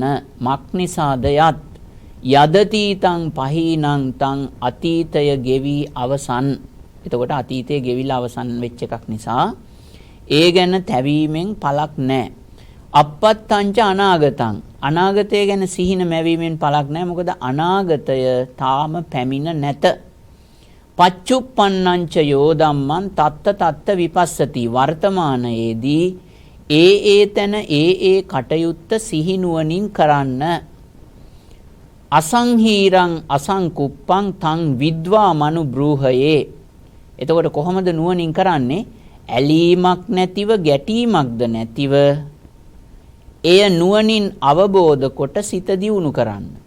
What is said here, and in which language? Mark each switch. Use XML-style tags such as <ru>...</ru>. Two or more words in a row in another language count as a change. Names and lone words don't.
<si>මක්නිසාද යත්</si> <pi>යදතීතං පහීනං</pi> <si>තං අතීතය ගෙවි අවසන්. එතකොට අතීතය ගෙවිලා අවසන් වෙච්ච එකක් නිසා ඒ ගැන තැවීමෙන් පළක් නැහැ.</si> <pi>අපත්තංච අනාගතං</pi> <si>අනාගතය ගැන සිහින මැවීමෙන් පළක් නැහැ. මොකද අනාගතය තාම පැමිණ නැත.</si> <pi>පච්චුප්පන්නංච යෝ ධම්මං තත්ත තත්ත විපස්සති.</pi> <si>වර්තමානයේදී ඒ තැන ඒ කටයුත්ත සිහි නුවණින් කරන්න.</si> <pi>අසංහීරං අසංකුප්පං තං විද්වා මනු බ්‍රූහයේ.</pi> <si>එතකොට කොහොමද නුවණින් කරන්නේ? ඇලීමක් නැතිව ගැටීමක්ද නැතිව එය නුවණින් අවබෝධ කොට සිත දියුණු කරන්න.</si>